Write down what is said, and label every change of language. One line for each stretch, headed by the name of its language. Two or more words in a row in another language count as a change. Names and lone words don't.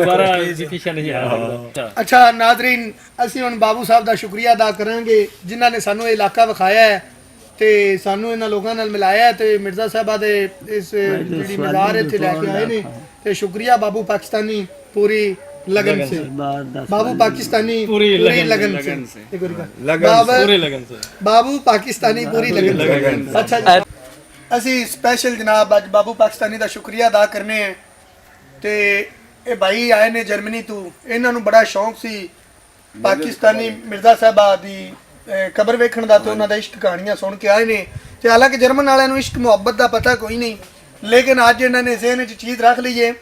Punjabi: ਦੁਬਾਰਾ ਇਸ ਪਿੱਛੇ ਨਹੀਂ ਆ ਸਕਦਾ। ਅੱਛਾ ਨਾਜ਼ਰੀਨ, ਅਸੀਂ ਹੁਣ ਬਾਬੂ ਸਾਹਿਬ ਦਾ ਸ਼ੁਕਰੀਆ ਅਦਾ ਕਰਾਂਗੇ ਜਿਨ੍ਹਾਂ ਨੇ ਸਾਨੂੰ ਇਹ ਇਲਾਕਾ ਵਿਖਾਇਆ ਹੈ ਤੇ ਸਾਨੂੰ ਇਹਨਾਂ ਲੋਕਾਂ ਨਾਲ ਮਿਲਾਇਆ ਹੈ ਤੇ ਮਿਰਜ਼ਾ ਸਾਹਿਬਾ ਦੇ ਇਸ ਜਿਹੜੀ ਮਜ਼ਾਰ ਇੱਥੇ ਲੈ ਕੇ ਆਏ ਨੇ। ਤੇ ਸ਼ੁਕਰੀਆ ਬਾਬੂ ਪਾਕਿਸਤਾਨੀ ਪੂਰੀ
Hindi: लगन से, बाबू पाकिस्तानी पूरी लगन से, पूरी लगन से, बाबू पाकिस्तानी पूरी लगन से।
Punjabi: अच्छा ਅਸੀਂ ਸਪੈਸ਼ਲ ਜਨਾਬ ਅੱਜ ਬਾਬੂ ਪਾਕਿਸਤਾਨੀ ਦਾ ਸ਼ੁਕਰੀਆ ਅਦਾ ਕਰਨੇ ਹੈ ਤੇ ਇਹ ਭਾਈ ਆਏ ਨੇ ਜਰਮਨੀ ਤੋਂ, ਇਹਨਾਂ ਨੂੰ ਬੜਾ ਸ਼ੌਂਕ ਸੀ ਪਾਕਿਸਤਾਨੀ ਮਿਰਜ਼ਾ ਸਾਹਿਬਾ ਦੀ ਕਬਰ ਵੇਖਣ ਦਾ ਤੇ ਉਹਨਾਂ ਦਾ ਇਸ਼ਕ ਕਹਾਣੀਆਂ ਸੁਣ ਕੇ ਆਏ ਨੇ। ਤੇ ਹਾਲਾਂਕਿ ਜਰਮਨ ਵਾਲਿਆਂ ਨੂੰ ਇਸ਼ਕ ਮੁਹੱਬਤ ਦਾ ਪਤਾ ਕੋਈ ਨਹੀਂ, ਲੇਕਿਨ ਅੱਜ ਇਹਨਾਂ ਨੇ ਜ਼ਿਹਨ 'ਚ ਚੀਜ਼ ਰੱਖ ਲਈ ਹੈ।